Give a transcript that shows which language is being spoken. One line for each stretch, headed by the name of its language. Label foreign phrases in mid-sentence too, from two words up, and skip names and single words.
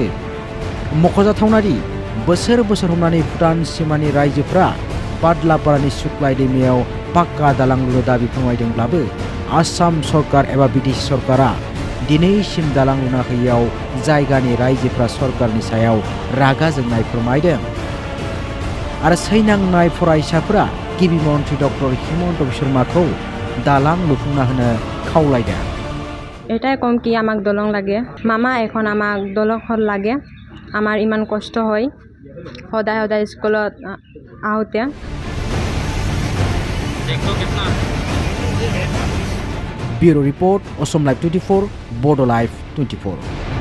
Bodo: मख'जाथावना दि बोसोर बोसोर हमनानै भुटान सिमानि रायजोफ्रा बादलापारानि सुक्लाय दैमायाव पाक्का दालां लुनो दाबि फोरमायदोंब्लाबो आसाम सरकार एबा बिटिसि सरकारा दिनैसिम दालां लुना होयैयाव जायगानि रायजोफ्रा सरकारनि सायाव रागा जोंनाय फोरमायदों। आरो सैनांनाय फरायसाफोरा गिबि मन्त्रि डक्टर हिमन्त शर्माखौ दालां लुफुंना होनो खावलायदों।
Assamese: এটাই কম কি আমাক দলং লাগে, মামা এখন আমাক দলং লাগে। আমাৰ ইমান কষ্ট হয় সদায় স্কুলত আহোঁতে।
English: Bureau Report, Assam Live 24, Bodo Live 24.